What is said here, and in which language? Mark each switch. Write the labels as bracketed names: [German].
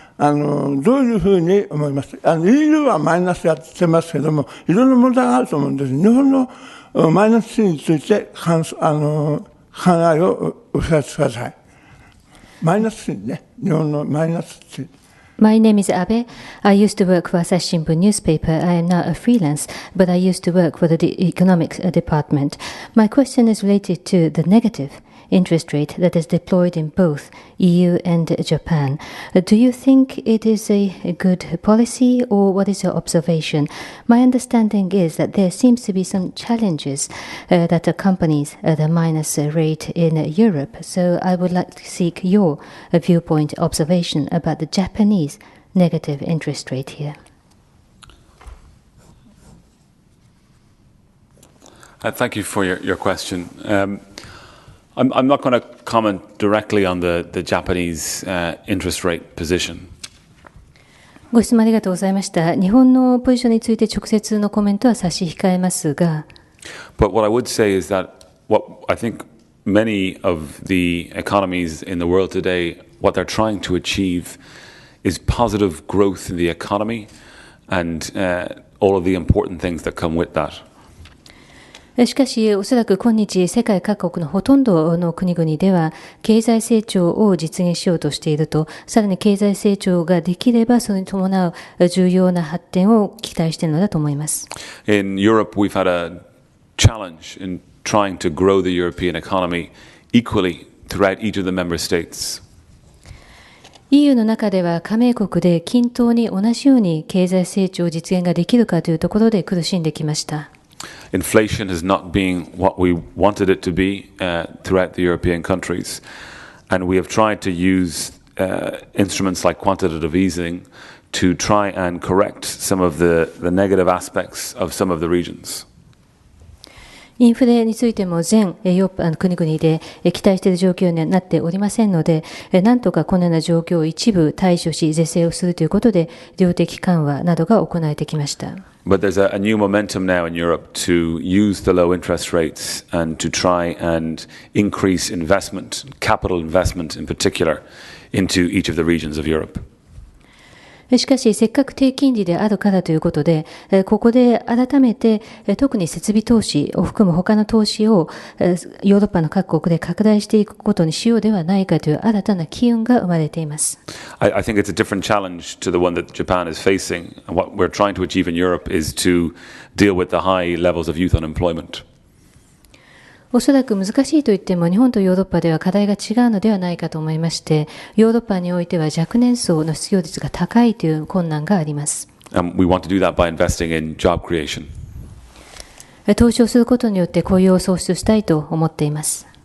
[Japanese] どういうふうに思いますか？EU はマイナスやってますけれども、いろんな問題があると思うんです。日本のマイナス賃利について考えをお聞かせください。マイナス賃利ね。日本のマイナス賃利。 [English] My name is Abe. I used to work for Asahi Shimbun newspaper. I am now a freelance, but I used to work for the economics department. My question is related to the negative interest rate that is deployed in both EU and Japan. Do you think it is a good policy, or what is your observation? My understanding is that there seems to be some challenges that accompanies the minus rate in Europe. So I would like to seek your viewpoint observation about the Japanese negative interest rate here. Thank you for your question. I'm not going to comment directly on the Japanese interest rate position. [Japanese] ご質問ありがとうございました。日本のポジションについて直接のコメントは差し控えますが、 [English] But what I would say is that what I think many of the economies in the world today, what they're trying to achieve is positive growth in the economy and all of the important things that come with that. [Japanese] しかし、おそらく今日、世界各国のほとんどの国々では、経済成長を実現しようとしていると、さらに経済成長ができれば、それに伴う重要な発展を期待しているのだと思います。 [English] In Europe, we've had a challenge in trying to grow the European economy equally throughout each of the member states. [Japanese] EU の中では加盟国で均等に同じように経済成長実現ができるかというところで苦しんできました。 [English] Inflation has not been what we wanted it to be throughout the European countries, and we have tried to use instruments like quantitative easing to try and correct some of the negative aspects of some of the regions. [Japanese] インフレについても全ヨーロッパの国々で期待している状況にはなっておりませんので、なんとかこのような状況を一部対処し是正をするということで、量的緩和などが行われてきました。 [English] But there's a new momentum now in Europe to use the low interest rates and to try and increase investment, capital investment in particular, into each of the regions of Europe. [Japanese] しかし、せっかく低金利であるからということで、ここで改めて、特に設備投資を含む他の投資をヨーロッパの各国で拡大していくことにしようではないかという新たな機運が生まれています。 [English] I think it's a different challenge to the one that Japan is facing. And what we're trying to achieve in Europe is to deal with the high levels of youth unemployment. [Japanese] おそらく難しいと言っても日本とヨーロッパでは課題が違うのではないかと思いまして、ヨーロッパにおいては若年層の失業率が高いという困難があります。 [English] We want to do that by investing in job creation. [Japanese] 投資をすることによって雇用を創出したいと思っています。